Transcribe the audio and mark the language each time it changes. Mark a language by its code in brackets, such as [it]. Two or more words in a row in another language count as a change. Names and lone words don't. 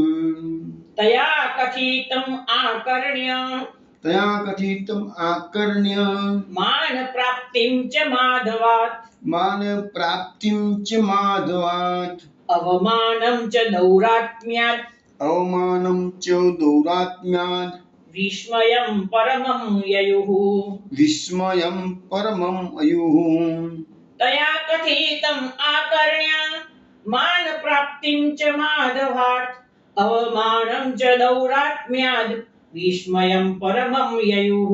[sa] तया कथितम् आकर्ण्य मानप्राप्तिं च माधवात् अवमानं च दौरात्म्यात् વિસ્મયં પરમં યયુઃ વિસ્મયં પરમં અયુઃ તયા કથિતમ આકર્ણ્ય માન પ્રાપ્તિમ ચ માધવાત અવમાનમ ચ દૌરાત્મ્યાદ વિસ્મયં પરમં યયુઃ